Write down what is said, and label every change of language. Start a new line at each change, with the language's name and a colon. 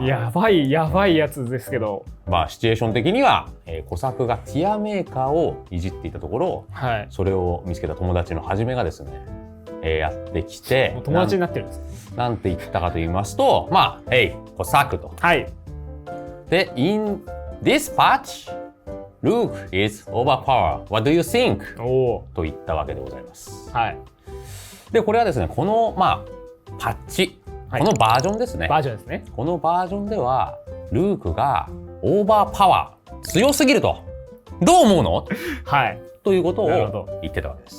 Japanese: やばいやつですけど。まあシチュエーション的には、小作がティアメーカーをいじっていたところ、はい、それを見つけた友達のはじめがですね、やってきて、もう友達になってるんです。なんて言ったかと言いますと、まあ、Hey, 小作と。はい。
English: で、In this patch, Luke is overpowered. What do you think?
Japanese: と言ったわけでございます。はい。で、これはですね、この、まあ、パッチ、このバージョンですね。バージョンですね。このバージョンでは、ルークがオーバーパワー、強すぎると。どう思うの？はい。ということを言ってたわけです。